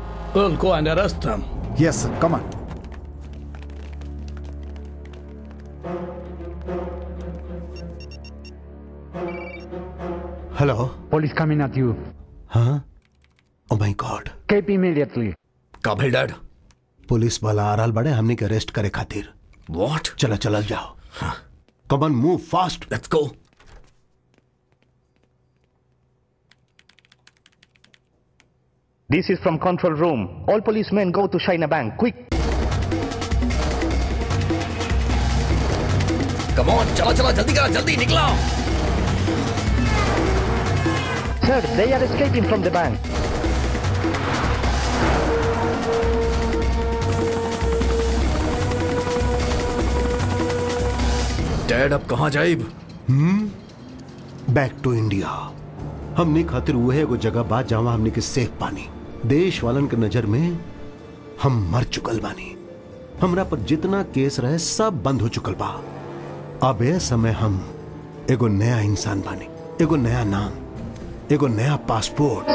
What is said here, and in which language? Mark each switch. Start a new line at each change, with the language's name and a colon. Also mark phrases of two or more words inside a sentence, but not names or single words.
English: Well, go and arrest them. Yes, sir. Come on. Hello. Police coming at you. हाँ? Oh my God. Cape immediately.
Bhojpuri: काबिल डैड, पुलिस वाला आ रहल बड़े हमने के अरेस्ट करे खातिर।
English: What?
Bhojpuri: चला चला जाओ।
English: Come on, move fast. Let's go. This is from control room. All policemen go to China Bank. Quick. Come on,
Bhojpuri: चला चला, जल्दी करा, जल्दी निकला।
English: Sir, they are escaping from the bank.
Bhojpuri: डैड अब कहाँ जाइब?
English: back to India.
Bhojpuri: हमने खातिर वो है एगो जगह बात जहाँ हमने के सेफ पानी। देश वालन के नजर में हम मर चुकल बानी। हमरा पर जितना केस रहे सब बंद हो चुकल बा। अब ये समय हम एगो नया इंसान बानी, एगो नया नाम, एगो नया पासपोर्ट।